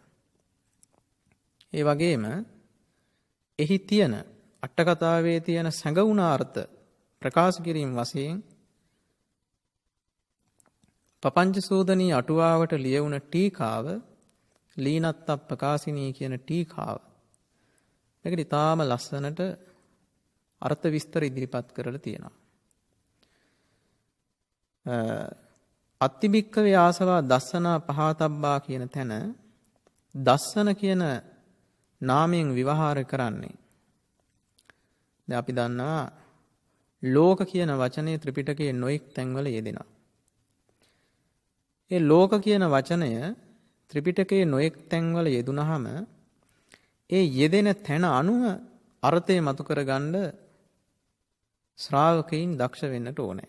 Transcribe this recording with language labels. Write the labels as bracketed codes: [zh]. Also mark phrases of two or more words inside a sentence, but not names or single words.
[si] ඒ වගේම එහි තියෙන අට කතාවේ තියෙන සැඟවුණ අර්ථ ප්‍රකාශ කිරීම වශයෙන් පපංච සූදනී අටුවාවට ලියවුණ ටීකාව ලීනත්ත ප්‍රකාශිනී කියන ටීකාව. මේකට ඉතාම ලස්සනට අර්ථ විස්තර ඉදිරිපත් කරලා තියෙනවා. [pi] අත්තිබික්කවේ ආසවා දස්සනා පහතබ්බා [si] කියන තැන දස්සන කියන නාමයෙන් විවහාර කරන්නේ. දැන් අපි දන්නවා ලෝක කියන වචනේ ත්‍රිපිටකයේ නොඑක් තැන්වල යෙදෙනවා. ඒ ලෝක කියන වචනය ත්‍රිපිටකයේ නොඑක් තැන්වල යෙදුනහම ඒ යෙදෙන තැන අනුව අර්ථය මතු කරගන්න ශ්‍රාවකයින් දක්ෂ වෙන්නට ඕනේ.